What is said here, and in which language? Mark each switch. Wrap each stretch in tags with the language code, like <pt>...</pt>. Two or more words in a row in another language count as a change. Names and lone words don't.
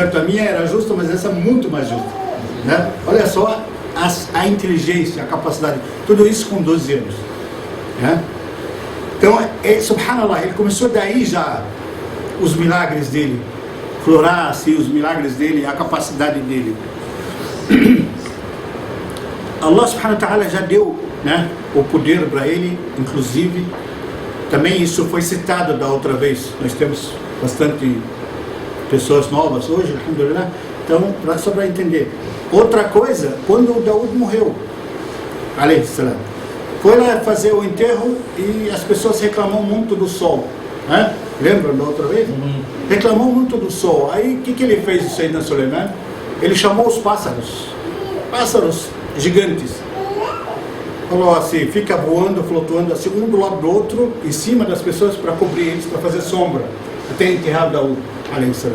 <pt>A minha era justa, mas essa é muito mais justa. Né? Olha só a inteligência, a capacidade, tudo isso com 12 anos. Né? Então, subhanallah, ele começou daí já os milagres dele, florar-se, os milagres dele, a capacidade dele.</pt> <ar>الله سبحانه وتعالى</ar> <pt>já deu, né, o poder para ele, inclusive, também isso foi citado da outra vez. Nós temos bastante pessoas novas hoje, alhamdulillah. Então, só para entender. Outra coisa, quando o Daud morreu,</pt> <ar>عليه السلام,</ar> <pt>foi lá fazer o enterro e as pessoas reclamam muito do sol. Né? Lembram da outra vez? Reclamou muito do sol. Aí o que ele fez, o Sayyidina Sulaiman? Ele chamou os pássaros gigantes. Falou assim, fica voando, flutuando assim, um do lado do outro, em cima das pessoas para cobrir eles, para fazer sombra, até enterrar Daud,</pt> <ar>عليه السلام.</ar>